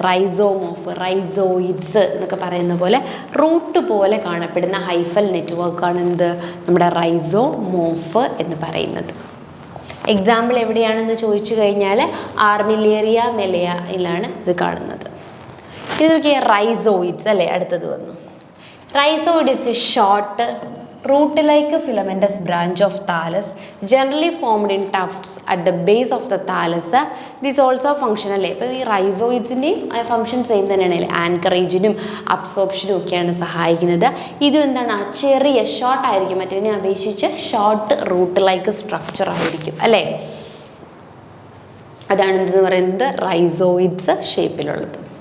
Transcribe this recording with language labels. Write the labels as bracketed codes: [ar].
[ml] റൈസോമോർഫ്, rhizoids എന്നൊക്കെ പറയുന്ന പോലെ റൂട്ട് പോലെ കാണപ്പെടുന്ന ഹൈഫൽ നെറ്റ്വർക്കാണ് എന്ത്? നമ്മുടെ റൈസോമോർഫ് എന്ന് പറയുന്നത്. എക്സാമ്പിൾ എവിടെയാണെന്ന് ചോദിച്ചു കഴിഞ്ഞാൽ ആർമിലേറിയ മെലയിലാണ് ഇത് കാണുന്നത്. ഇത് നോക്കിയാൽ റൈസോയിഡ്സ് അല്ലേ. അടുത്തത് വന്നു, [en] Rhizoid is a short root-like filamentous branch of thallus generally formed in tufts at the base of the thallus. This also function അല്ലേ. [ml] ഇപ്പോൾ ഈ റൈസോയിഡ്സിൻ്റെയും ഫംഗ്ഷൻ സെയിം തന്നെയാണ്, ആൻകറേജിനും അബ്സോർപ്ഷനും ഒക്കെയാണ് സഹായിക്കുന്നത്. ഇതും എന്താണ്? ചെറിയ ഷോർട്ട് ആയിരിക്കും, മറ്റേതിനെ അപേക്ഷിച്ച് ഷോർട്ട് റൂട്ട് ലൈക്ക് സ്ട്രക്ചർ ആയിരിക്കും അല്ലേ. അതാണ് എന്തെന്ന് പറയുന്നത്? റൈസോയിഡ്സ് ഷേപ്പിലുള്ളത്.